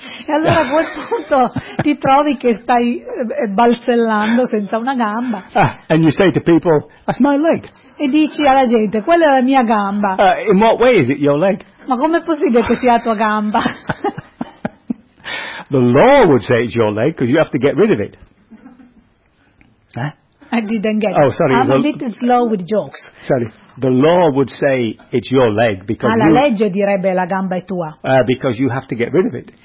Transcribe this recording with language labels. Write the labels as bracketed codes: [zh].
[it] E allora a quel punto ti trovi che stai balzellando senza una gamba. [en] Ah, and you say to people, that's my leg. [it] E dici alla gente, quella è la mia gamba. [en] In what way is it your leg? [it] Ma com'è possibile che sia la tua gamba? [en] The law would say it's your leg, because you have to get rid of it. Eh? I didn't get it. Oh, sorry. I'm a bit slow with jokes. Sorry. The law would say it's your leg, because [it] la legge direbbe la gamba è tua. [en] Because you have to get rid of it.